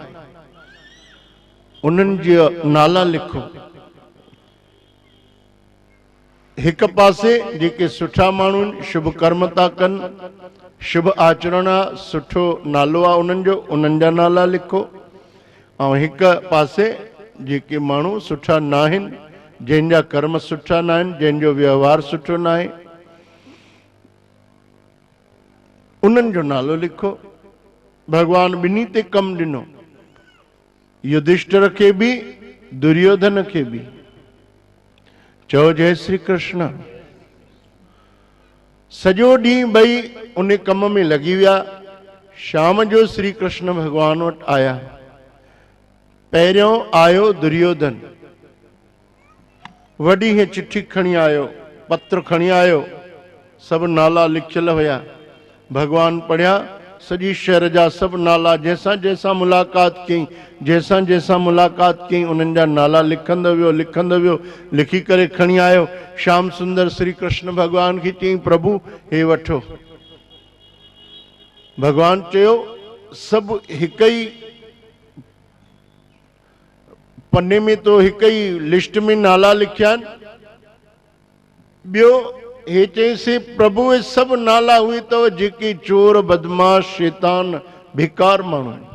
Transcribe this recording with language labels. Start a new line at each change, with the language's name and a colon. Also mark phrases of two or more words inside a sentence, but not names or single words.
Sindhi: उन्हनि जा नाला लिखो। हिक पासे जेके सुठा माण्हू आहिनि, शुभ कर्म था कनि, शुभ आचरण आहे, सुठो नालो आहे उन्हनि जो, उन्हनि जा नाला लिखो। ऐं हिक पासे जेके माण्हू सुठा न आहिनि, जंहिंजा कर्म सुठा न आहिनि, जंहिंजो व्यवहार सुठो न आहे, उन्हनि जो नालो लिखो। भगवान ॿिन्ही ते कमु ॾिनो, युधिष्ठिर खे बि दुर्योधन खे बि। चओ जय श्री कृष्ण। सॼो ॾींहुं ॿई उन कम में लॻी विया। शाम जो श्री कृष्ण भगवान वटि आया। पहिरियों आयो दुर्योधन, वॾी ही चिठी खणी आयो, पत्र खणी आयो, सभु नाला लिखियल हुया। भगवान पढ़िया, सॼी शहर जा सभु नाला, जंहिंसां जंहिंसां मुलाक़ात कई, जंहिंसां जंहिंसां मुलाक़ात कई, उन्हनि जा नाला लिखंदो वियो, लिखी करे खणी आयो। श्याम सुंदर श्री कृष्ण भगवान खे चई, प्रभु हे वठो। भगवान चयो, सभु हिक ई पन्ने में तो हिक ई लिस्ट में नाला लिखिया आहिनि। ॿियो हे चईंसि, प्रभु हे सभु नाला हुई अथव जेके चोर, बदमाश, शैतान, बेकार माण्हू आहिनि।